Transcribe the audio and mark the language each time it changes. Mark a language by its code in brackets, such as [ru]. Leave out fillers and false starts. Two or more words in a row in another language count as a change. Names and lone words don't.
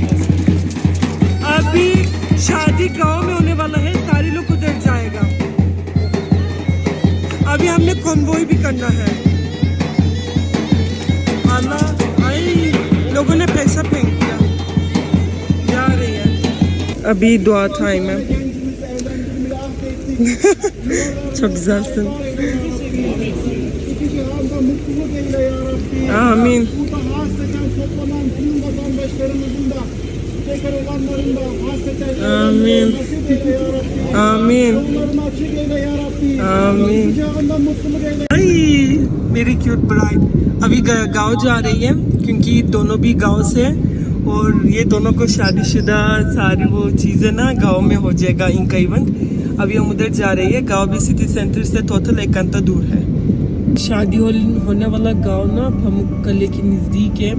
[ur] ابھی شادی گاؤں میں ہونے والا ہے، سارے لوگ ادھر جائے گا. ابھی ہم نے کانوائے بھی کرنا ہے. اللہ آئی، لوگوں نے پیسہ پھینک دیا، جا رہی ہے. ابھی دعا ٹائم ہے. [tr] Çok güzelsin. [ur] Amin. Amin. Amin. Amin. آئی میری [en] cute bride [ur] ابھی گاؤں جا رہی ہے، کیونکہ دونوں بھی گاؤں سے، اور یہ دونوں کو شادی شدہ ساری وہ چیزیں نا گاؤں میں ہو جائے گا ان کا ایونٹ. ابھی ہم ادھر جا رہی ہے. گاؤں بھی [en] city centre [ur] سے ٹوٹل 1 گھنٹا دور ہے۔ شادی ہونے والا گاؤں نا بھمکلے کے نزدیک ہے.